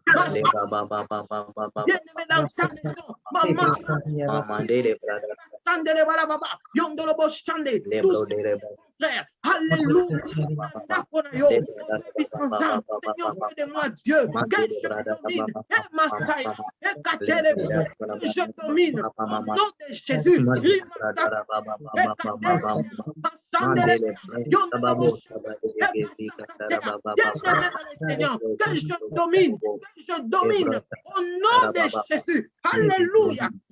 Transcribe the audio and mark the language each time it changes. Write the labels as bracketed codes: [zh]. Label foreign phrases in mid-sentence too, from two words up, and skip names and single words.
[fr] Bien-aimé dans sa maison, maman, frère, alléluia, Seigneur, fais de moi Dieu, que je domine, et Massaya, et que je domine, au nom de Jésus, Seigneur, que je domine, au nom de Jésus, alléluia,